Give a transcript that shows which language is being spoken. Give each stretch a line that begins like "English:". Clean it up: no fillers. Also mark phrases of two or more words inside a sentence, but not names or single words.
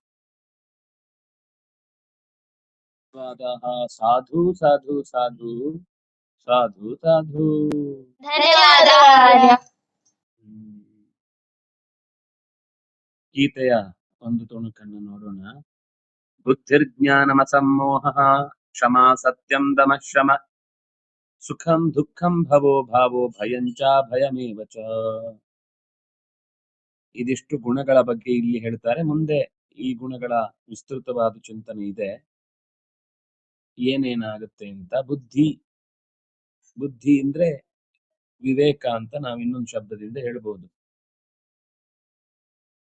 Sanskrit: ಸಾಧು ಸಾಧು ಸಾಧು ಸಾಧು ಸಾಧು.
Kannada: ಧನ್ಯವಾದ. ಗೀತೆಯ ಒಂದು ತುಣುಕನ್ನು ನೋಡೋಣ.
Sanskrit: ಬುದ್ಧಿರ್ಜ್ಞಾನಮಸಮ್ಮೋಹ ಕ್ಷಮಾ ಸತ್ಯಂ ದಮಃ ಶಮ ಸುಖಂ ದುಃಖಂ ಭವೋ ಭಾವೋ ಭಯಂಚ ಭಯಮೇವ ಚ.
Kannada: ಇದಿಷ್ಟು ಗುಣಗಳ ಬಗ್ಗೆ ಇಲ್ಲಿ ಹೇಳ್ತಾರೆ. ಮುಂದೆ ಈ ಗುಣಗಳ ವಿಸ್ತೃತವಾದ ಚಿಂತನೆ ಇದೆ. ಏನೇನಾಗುತ್ತೆ ಅಂತ. ಬುದ್ಧಿ ಅಂದ್ರೆ ವಿವೇಕ ಅಂತ ನಾವು ಇನ್ನೊಂದು ಶಬ್ದದಿಂದ ಹೇಳ್ಬೋದು.